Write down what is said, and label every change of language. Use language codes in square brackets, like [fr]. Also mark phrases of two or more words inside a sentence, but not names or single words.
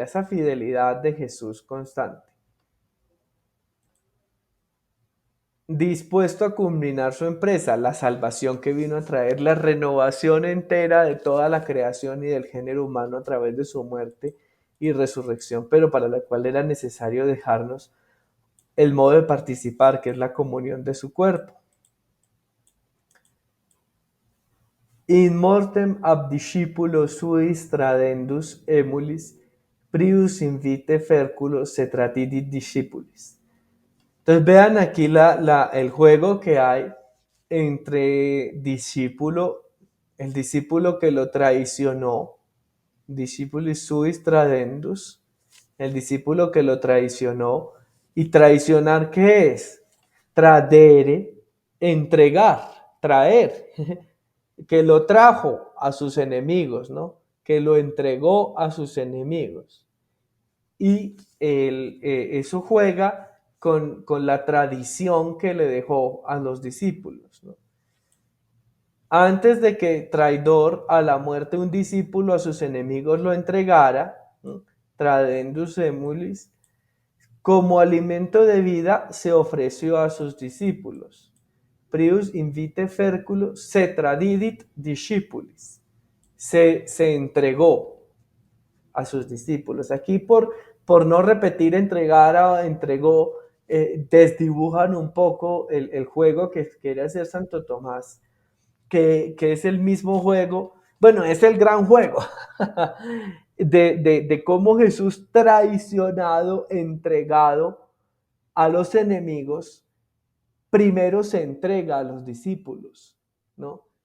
[es] Esa fidelidad de Jesús constante. Dispuesto a culminar su empresa, la salvación que vino a traer, la renovación entera de toda la creación y del género humano a través de su muerte y resurrección, pero para la cual era necesario dejarnos el modo de participar, que es la comunión de su cuerpo. [la] In mortem ab discipulo suis tradendus emulis, prius invite ferculo se tratidit discipulis. [es] Entonces vean aquí el juego que hay entre discípulo, el discípulo que lo traicionó, [la] discipulis suis tradendus, [es] el discípulo que lo traicionó. ¿Y traicionar qué es? Tradere, entregar, traer, que lo trajo a sus enemigos, ¿no? Que lo entregó a sus enemigos. Y eso juega con la tradición que le dejó a los discípulos, ¿no? Antes de que traidor a la muerte un discípulo a sus enemigos lo entregara, ¿no? [la] Tradendus emulis, [es] como alimento de vida se ofreció a sus discípulos. [la] Prius invite ferculo se tradidit discipulis. [es] Se entregó a sus discípulos. Aquí por no repetir entregara, entregó, desdibujan un poco el juego que quiere hacer Santo Tomás, que es el mismo juego, bueno, es el gran juego de cómo Jesús traicionado, entregado a los enemigos, primero se entrega a los discípulos, ¿no?